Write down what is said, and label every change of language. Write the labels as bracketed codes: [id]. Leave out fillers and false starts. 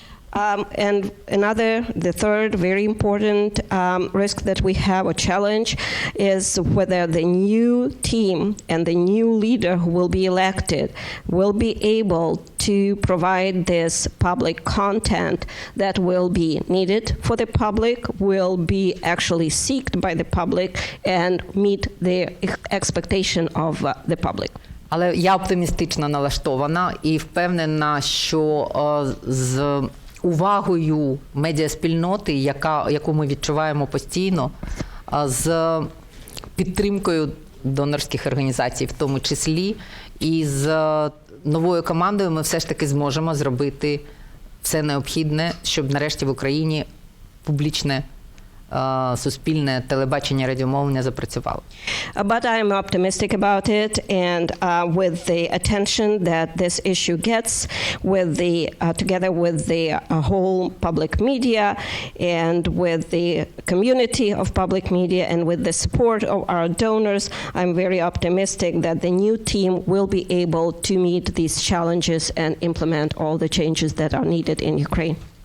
[en] And the third very important risk that we have, or challenge, is whether the new team and the new leader who will be elected will be able to provide this public content that will be needed for the public, will be actually sought by the public, and meet the expectation of the public. [uk] Але я оптимістично налаштована і впевнена, що з увагою медіаспільноти, яку ми відчуваємо постійно, з підтримкою донорських організацій в тому числі, і з новою командою ми все ж таки зможемо зробити все необхідне, щоб нарешті в Україні публічне суспільне телебачення, радіомовлення запрацювало. [en] But I'm optimistic about it, and with the attention that this issue gets, with the together with the whole public media, and with the community of public media, and with the support of our donors, I'm very optimistic that the new team will be able to meet these challenges and implement all the changes that are needed in Ukraine.